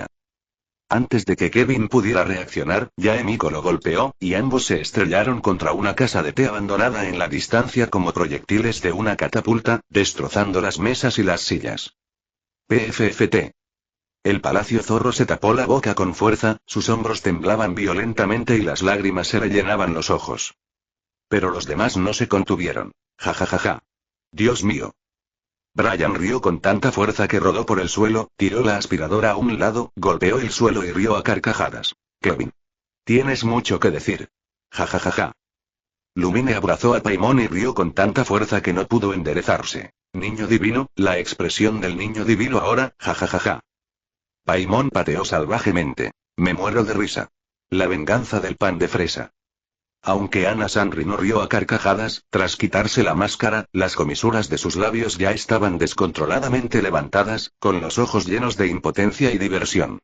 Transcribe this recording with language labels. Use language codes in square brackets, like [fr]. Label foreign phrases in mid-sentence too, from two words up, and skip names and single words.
[es] Antes de que Kevin pudiera reaccionar, Yae Miko lo golpeó, y ambos se estrellaron contra una casa de té abandonada en la distancia como proyectiles de una catapulta, destrozando las mesas y las sillas. PFFT. El palacio zorro se tapó la boca con fuerza, sus hombros temblaban violentamente y las lágrimas se le llenaban los ojos. Pero los demás no se contuvieron. Ja ja ja ja. Dios mío. Brian rió con tanta fuerza que rodó por el suelo, tiró la aspiradora a un lado, golpeó el suelo y rió a carcajadas. Kevin. Tienes mucho que decir. Ja ja ja ja. Lumine abrazó a Paimon y rió con tanta fuerza que no pudo enderezarse. Niño divino, la expresión del niño divino ahora, ja ja ja ja. Paimon pateó salvajemente. Me muero de risa. La venganza del pan de fresa. Aunque Ana Sanri no rió a carcajadas, tras quitarse la máscara, las comisuras de sus labios ya estaban descontroladamente levantadas, con los ojos llenos de impotencia y diversión.